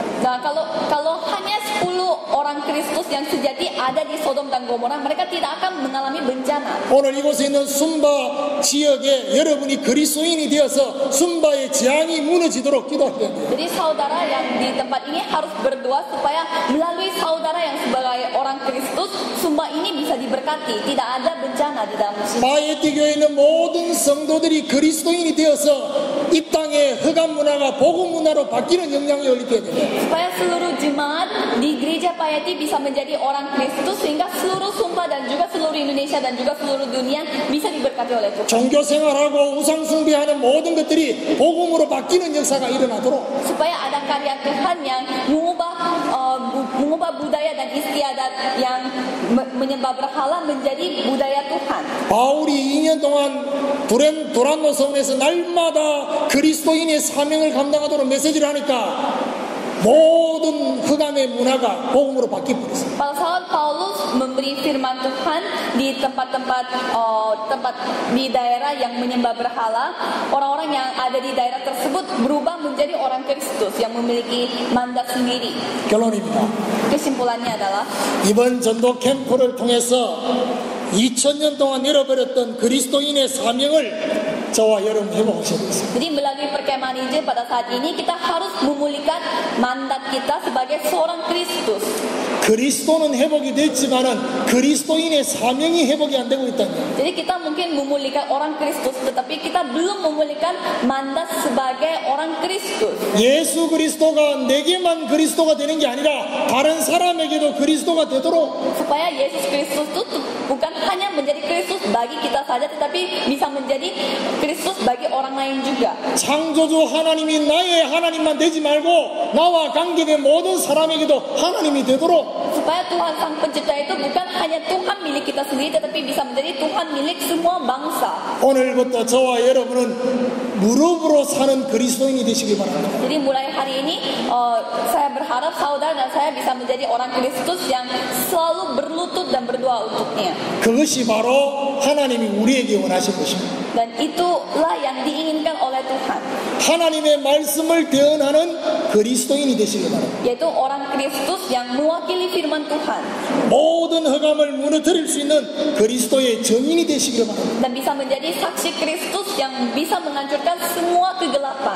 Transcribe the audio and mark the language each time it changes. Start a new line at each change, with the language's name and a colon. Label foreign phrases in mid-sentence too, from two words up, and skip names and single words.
Indonesian: Nah, kalau hanya 10 orang Kristus yang sejati ada di Sodom dan Gomora, mereka tidak akan mengalami bencana.
Korean: 오늘 이곳에 있는 순바 지역에 여러분이 그리스도인이 되어서 순바의 재앙이 무너지도록 기도하셔야 돼요.
Indonesian: Jadi saudara yang di tempat ini harus berdoa supaya melalui saudara yang sebagai orang Kristus, Sumba ini bisa diberkati, tidak ada bencana di dalam sini.
Korean: 바에티 교회에 있는 모든 성도들이 그리스도인이 되어서 이 땅의 흑암 문화가 복음 문화로 바뀌는 영향력을 있게 됩니다.
Indonesian: Supaya seluruh jemaat di gereja Payati bisa menjadi orang Kristus, sehingga seluruh Sumba dan juga seluruh Indonesia dan juga seluruh dunia bisa diberkati oleh Tuhan.
Korean: 종교 생활하고 우상 숭배하는 모든 것들이 복음으로 바뀌는 역사가 일어나도록
Indonesian: Supaya ada karya Tuhan yang mengubah budaya dan istiadat yang menyembah berhala menjadi budaya Tuhan.
Korean: 바울이 2년 동안 도란노 성에서 날마다 그리스도인의 사명을 감당하도록 메시지를 하니까 모든 흑암의 문화가 복음으로 바뀌어버렸어요.
Indonesian: Pada saat Paulus memberi firman Tuhan di tempat-tempat di daerah yang menyembah berhala, orang-orang yang ada di daerah tersebut berubah menjadi orang Kristus yang memiliki mandat sendiri.
Korean: 결론입니다.
Indonesian: Kesimpulannya adalah
Korean: 이번 전도 캠프를 통해서 2000년 동안 잃어버렸던 그리스도인의 사명을 저와 여러분 회복하셔야 되겠습니다.
Indonesian: jadi melalui perkemahan Injil pada saat ini kita harus memulihkan mandat kita sebagai seorang Kristus.
Korean: 그리스도는 회복이 됐지만은 그리스도인의 사명이 회복이 안 되고 있다는 거예요.
Indonesian: Jadi kita mungkin memulihkan orang Kristus, tetapi kita belum memulihkan mandat sebagai orang Kristus.
Korean: 예수 그리스도가 내게만 그리스도가 되는 게 아니라 다른 사람에게도 그리스도가 되도록
Indonesian: Supaya Yesus Kristus itu bukan hanya menjadi Kristus bagi kita saja, tetapi bisa menjadi Kristus bagi orang lain juga.
Korean: 창조주 하나님이 나의 하나님만 되지 말고 나와 관계된 모든 사람에게도 하나님이 되도록
Indonesian: Supaya Tuhan Sang Pencipta itu bukan hanya Tuhan milik kita sendiri, tetapi bisa menjadi Tuhan milik semua bangsa.
Korean: 오늘부터 저와 여러분은 무릎으로 사는 그리스도인이 되시기 바랍니다.
Indonesian: Jadi mulai hari ini saya berharap saudara dan saya bisa menjadi orang Kristus yang selalu berlutut dan berdoa untuknya.
Korean: 그것이 바로 하나님이 우리에게 원하신 것입니다.
Indonesian: Dan itulah yang diinginkan oleh Tuhan,
Korean: 하나님의 말씀을 대언하는 그리스도인이 되시기 바랍니다.
Indonesian: yaitu orang Kristus yang mewakili firman Tuhan
Korean: 모든 흑암을 무너뜨릴 수 있는 그리스도의 정인이 되시기를 바랍니다.
Indonesian: dan bisa menjadi saksi Kristus yang bisa menghancurkan semua kegelapan.